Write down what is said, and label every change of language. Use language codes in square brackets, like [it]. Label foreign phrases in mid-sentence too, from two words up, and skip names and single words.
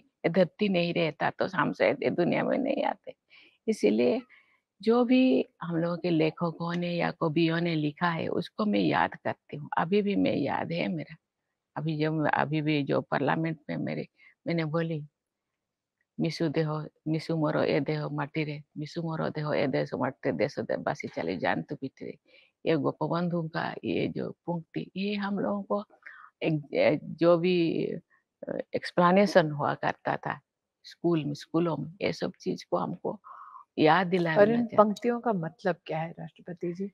[hi] ये धरती नहीं रहता तो हम शायद ये दुनिया में नहीं आते। इसीलिए जो भी हम लोगों के लेखकों ने या कवियों ने लिखा है, उसको मैं याद करती हूँ। अभी भी मैं याद है मेरा। अभी भी जो पार्लियामेंट में मैंने बोली, [or] ମିଶୁ ମୋର ଏ ଦେହ ମାଟିରେ, ମିଶୁ ମୋର ଦେହ ଏ ଦେଶ ମାଟିରେ, ଦେଶ ଦେଶବାସୀ ଚଲେ ଯାନ ତୁ ପିଠିରେ। [hi] ये गोपबंधु का ये जो पंक्ति, ये हम लोगों को जो भी एक्सप्लेनेशन हुआ करता था स्कूलों में, ये सब चीज को हमको याद और दिलाना इन चाहते हैं। पंक्तियों का मतलब क्या है राष्ट्रपति जी?